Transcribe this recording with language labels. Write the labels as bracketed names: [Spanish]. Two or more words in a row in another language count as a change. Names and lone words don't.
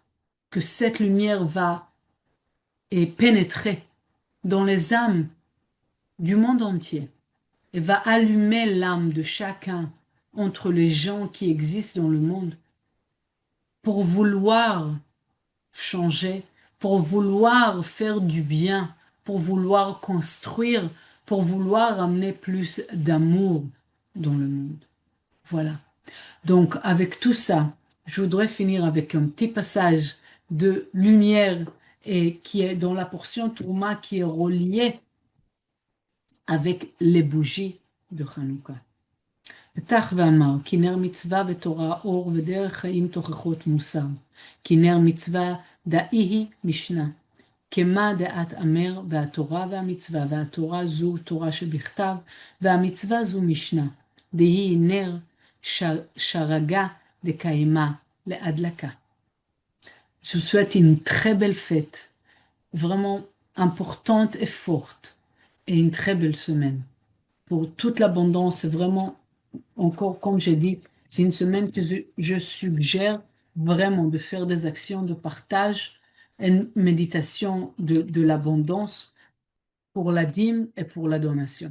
[French] que cette lumière va et pénétrer dans les âmes du monde entier et va allumer l'âme de chacun entre les gens qui existent dans le monde pour vouloir changer, pour vouloir faire du bien, pour vouloir construire, pour vouloir amener plus d'amour dans le monde. Voilà. Donc, avec tout ça, je voudrais finir avec un petit passage de lumière et qui est dans la portion Touma qui est reliée avec les bougies de Hanouka. [Hebrew] פתח ואמר, כי נר מצווה ותורה אור ודרך חיים תוכחות מוסר. כי נר מצווה דאי היא משנה. כמה דעת אמר, והתורה והמצווה, והתורה זו תורה שבכתב, והמצווה זו משנה, [Aramaic] דהי נר שרגה דקיימה להדלקה. [French] Je vous souhaite une très belle fête, vraiment importante et forte, et une très belle semaine. Pour toute l'abondance, c'est vraiment, encore comme j'ai dit, c'est une semaine que je suggère vraiment de faire des actions de partage et une méditation de l'abondance pour la dîme et pour la donation.